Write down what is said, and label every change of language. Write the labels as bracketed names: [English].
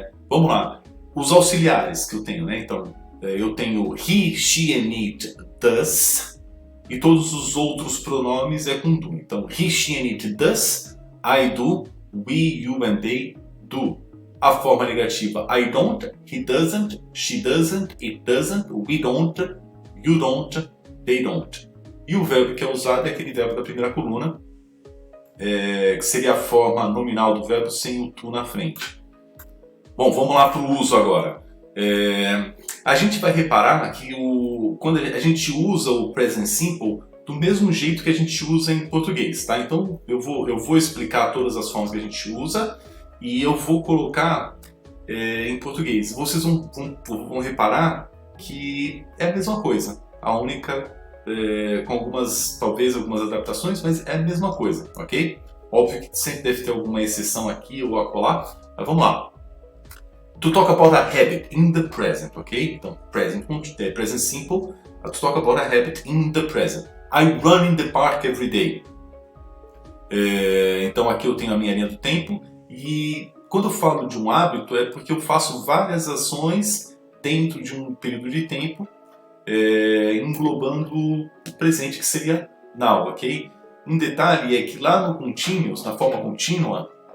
[Portuguese] Vamos lá. Os auxiliares que eu tenho, né? Então, eu tenho [English] he, she and it does, [Portuguese] e todos os outros pronomes é com do. [English] Então, he, she and it does, I do, we, you and they do. [Portuguese] A forma negativa, [English] I don't, he doesn't, she doesn't, it doesn't, we don't, you don't, they don't. [Portuguese] E o verbo que é usado é aquele verbo da primeira coluna, que seria a forma nominal do verbo sem o to na frente. Bom, vamos lá para o uso agora. A gente vai reparar que quando a gente usa o Present Simple do mesmo jeito que a gente usa em português, tá? Então eu vou explicar todas as formas que a gente usa e eu vou colocar em português. Vocês vão reparar que é a mesma coisa. A única com talvez algumas adaptações, mas é a mesma coisa, ok? Óbvio que sempre deve ter alguma exceção aqui ou acolá, mas vamos lá. [English] To talk about a habit in the present, ok? Então, present simple, to talk about a habit in the present. I run in the park every day. [Portuguese] Então aqui eu tenho a minha linha do tempo e quando eu falo de um hábito é porque eu faço várias ações dentro de um período de tempo englobando o presente, que seria now, ok? Um detalhe é que lá no continuous, na forma contínua,